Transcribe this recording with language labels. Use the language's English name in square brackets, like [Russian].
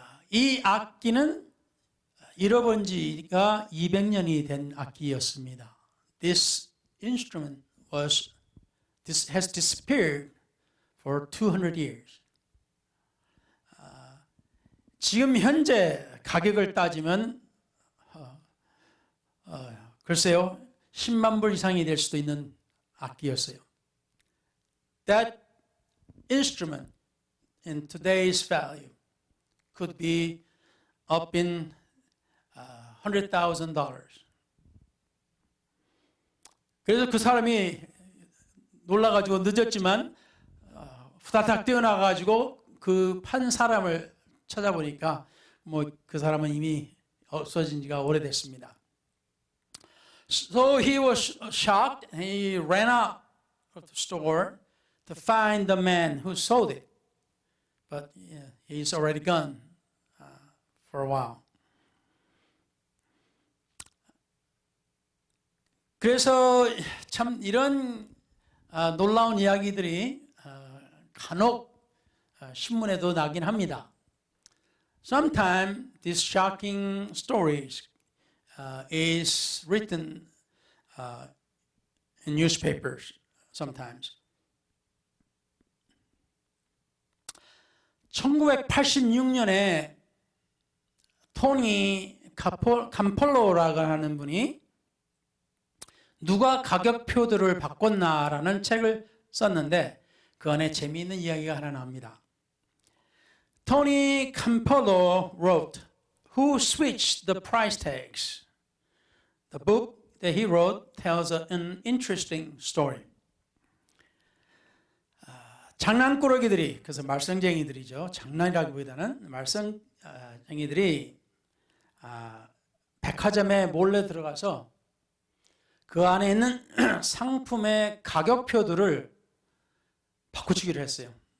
[Korean] 이 악기는 잃어본 지가 200년이 된 악기였습니다. [English] This instrument has disappeared for 200 years. [Korean] 지금 현재 가격을 따지면 글쎄요 10만 불 이상이 될 수도 있는 악기였어요. [English] That instrument in today's value could be up in $100,000. [Korean] 그래서 그 사람이 놀라가지고 늦었지만 후다닥 뛰어나가지고 그 판 사람을 찾아보니까 뭐 그 사람은 이미 없어진 지가 오래됐습니다. [English] So he was shocked and he ran out of the store to find the man who sold it. But he's already gone for a while. [Korean] 그래서 참 이런 놀라운 이야기들이 간혹 신문에도 나긴 합니다. [English] Sometimes these shocking stories is written in newspapers sometimes. [Korean] 1986년에 토니 감폴로라고 하는 분이 누가 가격표들을 바꿨나라는 책을 썼는데 그 안에 재미있는 이야기가 하나 나옵니다. [English] Tony Campolo wrote, Who switched the price tags? The book that he wrote tells an interesting story. [Korean] 장난꾸러기들이, 그래서 말썽쟁이들이죠. 장난이라기보다는 말썽쟁이들이 백화점에 몰래 들어가서 그 안에 있는 상품의 가격표들을 바꾸치기를 했어요.